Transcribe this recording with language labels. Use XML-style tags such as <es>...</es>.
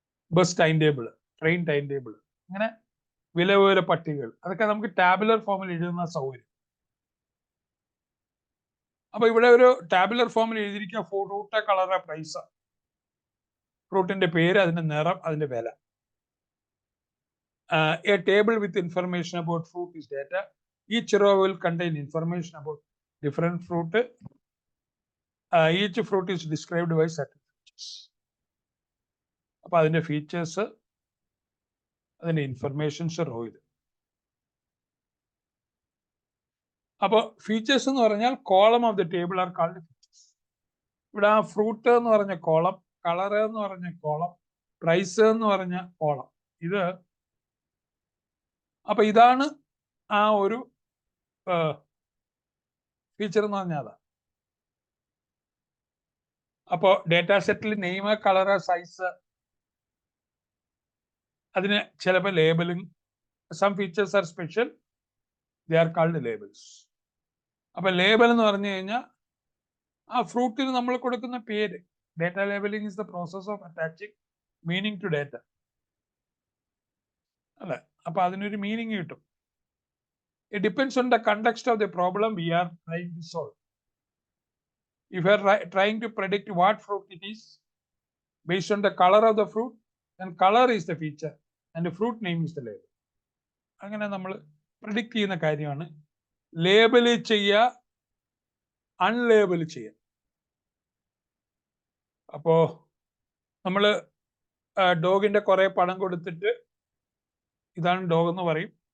<ml>Bus time table, train time table, അങ്ങനെ വില പട്ടികകൾ, അതൊക്കെ നമുക്ക് ടാബുലർ ഫോമിൽ എഴുതുന്ന സൗകര്യം. അപ്പൊ ഇവിടെ ഒരു ടാബുലർ ഫോമിൽ എഴുതിയിരിക്കുക ഫ്രൂട്ട് കളറ് പ്രൈസ്, ഫ്രൂട്ടിന്റെ പേര്, അതിന്റെ നിറം, അതിന്റെ വില.</ml> <en>A table with information about fruit is data. Each row will contain information about different fruit. Each fruit is described by certain features.</en> <ml>അപ്പൊ അതിന്റെ ഫീച്ചേഴ്സ്, അതിന്റെ ഇൻഫർമേഷൻസ് റോ ഇത്. അപ്പൊ ഫീച്ചേഴ്സ് എന്ന് പറഞ്ഞാൽ</ml> <en>Column of the table are called features.</en> <ml>ഇവിടെ ആ fruit എന്ന് പറഞ്ഞ കോളം, കളർ എന്ന് പറഞ്ഞ കോളം, പ്രൈസ് എന്ന് പറഞ്ഞ കോളം, ഇത് അപ്പൊ ഇതാണ് ആ ഒരു ഫീച്ചർ എന്ന് പറഞ്ഞാൽ. അപ്പോൾ ഡേറ്റാ സെറ്റിൽ നെയിം, കളറ്, സൈസ്, അതിന് ചിലപ്പോൾ labelling,</ml> <en>Some features are special, they are called labels.</en> <ml>അപ്പൊ ലേബൽ എന്ന് പറഞ്ഞു കഴിഞ്ഞാൽ ആ ഫ്രൂട്ടിന് നമ്മൾ കൊടുക്കുന്ന പേര്.</ml> <en>Data labelling is the process of attaching meaning to data, അല്ലെ?</en> <ml>അപ്പൊ അതിനൊരു മീനിങ് കിട്ടും.</ml> <en>It depends on the context of the problem we are trying to solve. If you are trying to predict what fruit it is based on the color of the fruit, then color is the feature and the fruit name is the label.</en> <ml>അങ്ങനെ നമ്മൾ predict ചെയ്യുന്ന കാര്യമാണ്. Label ചെയ്യുക, അൺലേബൽ ചെയ്യുക. അപ്പോ നമ്മൾ ഡോഗിന്റെ കുറെ പടം കൊടുത്തിട്ട് ഇതാണ് ഡോഗ് എന്ന് പറയും.</ml>